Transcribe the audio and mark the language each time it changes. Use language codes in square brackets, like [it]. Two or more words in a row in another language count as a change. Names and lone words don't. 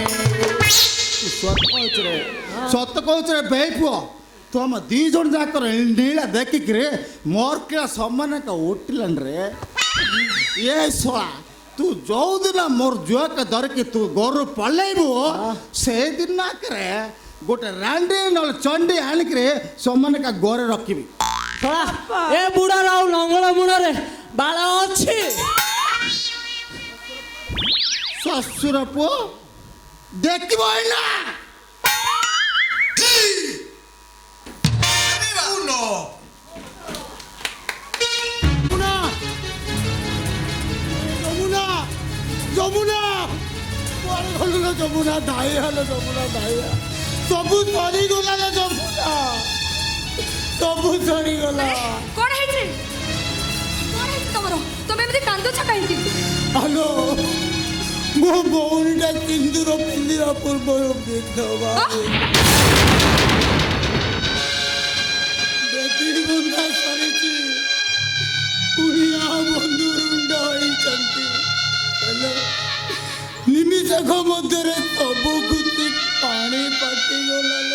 [or] ସତ କହୁଛୁ ରେ ବେଇ ପୁଅ ତୁମ ଦି ଜଣ ଯାକର ନୀଳା ଦେଖିକିରି ମୋର କିଳା ସମାନ ଏକା ଉଠିଲାନି ରେ ଏ ଶଳା ତୁ ଯୋଉଦିନ ମୋର ଝିଅକେ ଧରିକି ତୁ ଘରୁ ପଳେଇବୁ ସେଇଦିନ ଆକରେ ଗୋଟେ ରାଣ୍ଡି ନହେଲେ ଚଣ୍ଡି ଆଣିକିରି ସମାନ ଏକା ଘରେ ରଖିବି ଶଳା ଏ ବୁଢ଼ାର ଆଉ ଲଙ୍ଗଳ ମୁଣ୍ଡରେ ବାଳ ଅଛି ଶ୍ୱଶୁର ପୁଅ ଦେଖିବ ଏଇନା [bn] যমুনা যমুনা হলো যমুনা ধাই হলো যমুনা ধাই [or] ସବୁ ସରିଗଲା ନା ଯମୁନା ସବୁ ସରିଗଲା କଣ ହେଇଛି ତମର ତମେ ଏମିତି କାନ୍ଦୁଛ କାହିଁକି ହ୍ୟାଲୋ ମୋ ଭଉଣୀଟା ସିନ୍ଦୁର ପିନ୍ଧିବା ପୂର୍ବରୁ ବିଧବା ବେତିରି ବନ୍ଧା ସରିଛି କୁଣିଆ ବନ୍ଧୁ ରୁଣ୍ଡ ହୋଇଛନ୍ତି ହେଲେ ନିମିଷକ ମଧ୍ୟରେ ସବୁ ଖୁସି ପାଣି ପାଟିଗଲା